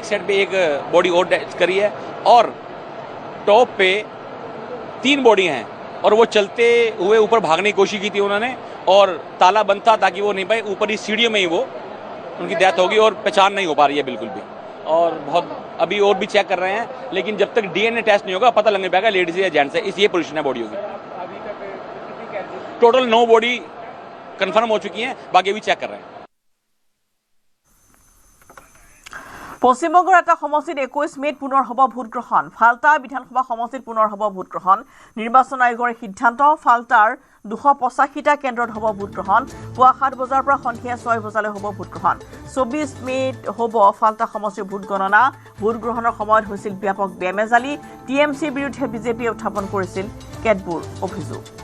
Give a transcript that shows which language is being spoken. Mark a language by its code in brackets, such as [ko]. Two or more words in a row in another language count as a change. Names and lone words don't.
[hi] साइड पे एक बॉडी और करी है और टॉप पे 3 बॉडी हैं और वो चलते हुए ऊपर भागने की कोशिश की थी उन्होंने और ताला बंद था ताकि वो नहीं पाए ऊपर ही सीढ़ियों में ही वो उनकी डेथ होगी और पहचान नहीं हो पा रही है बिल्कुल भी और बहुत अभी और भी चेक कर रहे हैं लेकिन जब तक [en] DNA test [hi] नहीं होगा पता लगने पाएगा लेडीज़ या जेंट्स है इस ये पोजीशन है बॉडी होगी टोटल 9 [en] body confirm [hi] हो चुकी हैं बाकी अभी चेक कर रहे हैं [as] পশ্চিমবংগৰ এটা সমষ্টিত 21 মেত পুনৰ হ'ব ভোটগ্ৰহণ ফালতা বিধানসভা সমষ্টিত পুনৰ হ'ব ভোটগ্ৰহণ নিৰ্বাচন আয়োগৰ সিদ্ধান্ত ফালতাৰ 285টা কেন্দ্ৰত হ'ব ভোটগ্ৰহণ পুৱা 7 বজাৰ পৰা সন্ধিয়া 6 বজালৈ হ'ব ভোটগ্ৰহণ 24 মেত হ'ব ফালতা সমষ্টিৰ ভোটগণনা ভোটগ্ৰহণৰ সময়ত হৈছিল ব্যাপক বেমেজালি টিএমচিৰ বিৰুদ্ধে বিজেপিয়ে উত্থাপন কৰিছিল কেতবোৰ অভিযোগ